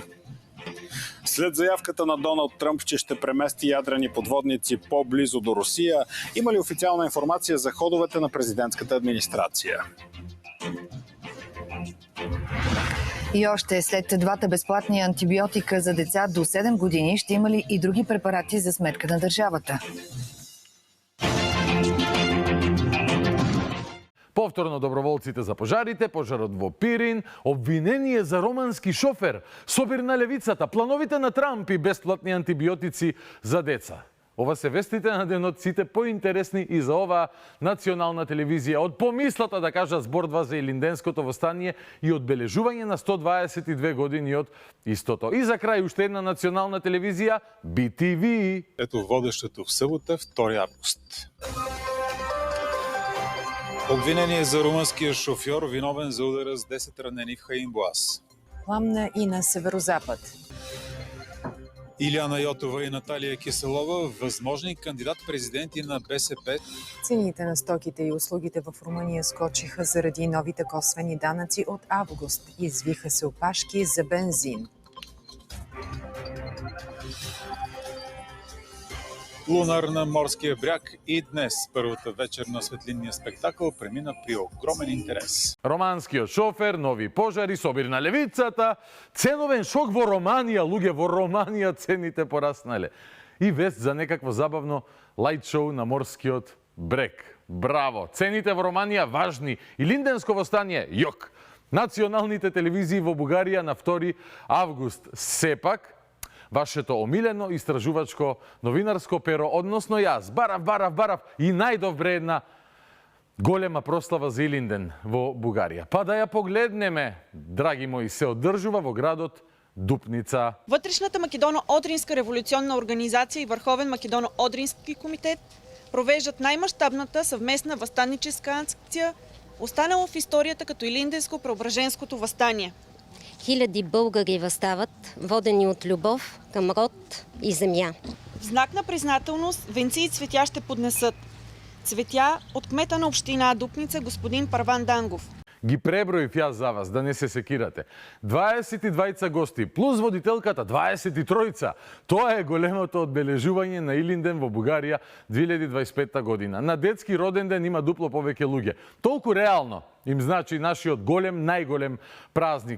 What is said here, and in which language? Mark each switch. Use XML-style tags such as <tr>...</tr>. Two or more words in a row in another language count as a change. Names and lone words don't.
<bg>След заявката на Доналд Тръмп, че ще премести ядрени подводници по-близо до Русия, има ли официална информация за ходовете на президентската администрация? И още след 2 безплатни антибиотика за деца до 7 години ще има ли и други препарати за сметка на държавата?</bg> <mk>Повторно доброволците за пожарите, пожарот во Пирин, обвинение за романски шофер, собир на левицата, плановите на Трамп и бесплатни антибиотици за деца. Ова се вестите на денот, сите поинтересни и за оваа национална телевизија. Од помислата да кажа збордва за Илинденското востание и одбележување на 122 години од истото. И за крај уште една национална телевизија, BTV.</mk> <bg>Ето водещето в събота, 2 август. Обвинение за румънския шофьор, виновен за удара с 10 ранени в Хаинбоаз. Пламна и на северозапад. Илияна Йотова и Наталия Киселова, възможни кандидат-президенти на БСП. Цените на стоките и услугите в Румъния скочиха заради новите косвени данъци от август. Извиха се опашки за бензин. Лунар на морския бряг и днес първата вечер на светлинния спектакъл премина при огромен интерес.</bg> <mk>Романскиот шофер, нови пожари, собир на левицата, ценовен шок во Романија, луѓе, во Романија цените пораснале. И вест за некакво забавно лајт шоу на морскиот брег. Браво! Цените во Романија важни и линденско востание, јок! Националните телевизии во Бугарија на 2 август. Сепак, вашето омилено истражувачко новинарско перо, односно јас, барав и најдовре една голема прослава за Илинден во Бугарија. Па да ја погледнеме, драги мои, се одржува во градот Дупница.</mk> <bg>Вътрешната македоно-одринска революционна организация и Върховен македоно-одрински комитет провеждат най-мащабната съвместна въстанническа акция, останала в историята като Илинденско-Преображенското въстание. Хиляди българи въстават, водени от любов към род и земя. В знак на признателност венци и цветя ще поднесат. Цветя от кмета на община Дупница господин Парван Дангов.</bg> <mk>Ги преброив јас за вас, да не се секирате. 22 гости, плюс водителката, 23. Тоа е големото одбележување на Илинден во Бугарија 2025 година. На детски роден ден има дупло повеќе луѓе. Толку реално им значи нашиот голем, најголем празник.</mk>